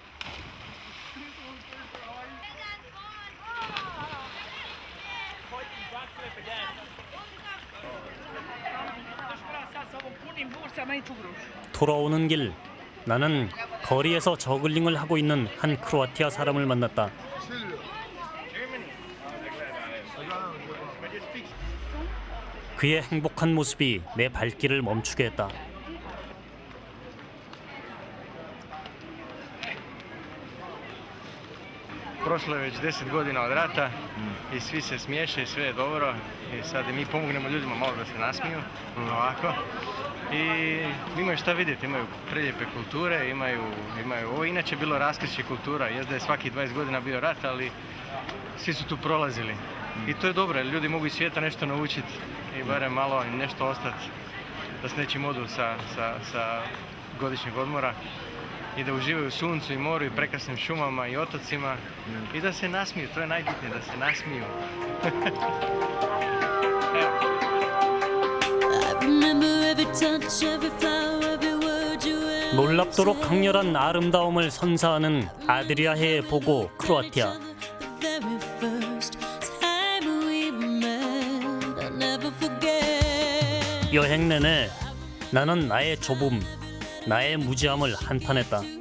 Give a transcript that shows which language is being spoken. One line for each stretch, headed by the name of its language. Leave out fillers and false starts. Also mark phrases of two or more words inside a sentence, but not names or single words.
Korean: 돌아오는 길, 나는 거리에서 저글링을 하고 있는 한 크로아티아 사람을 만났다. 그의 행복한 모습이 내 발길을 멈추게 했다.
Croatian: Prošlo je već 10 godina od rata i svi se smiješe i sve je dobro i sad mi pomognemo ljudima malo da se nasmiju, ovako. I imaju šta vidjeti, imaju prelijepe kulture, imaju ovo inače bilo raskršće kultura, jest da je svakih 20 godina bio rat, ali svi su tu prolazili. I to je dobro, jer ljudi mogu iz svijeta nešto naučiti i barem malo nešto ostati, da s nečim odu sa godišnjeg odmora i da uživaju u suncu i moru i prekrasnim šumama i otocima i da se nasmiju, to je najbitnije, da se nasmiju.
Korean: 놀랍도록 강렬한 아름다움을 선사하는 아드리아해의 보고 크로아티아. 여행 내내 나는 나의 좁음, 나의 무지함을 한탄했다.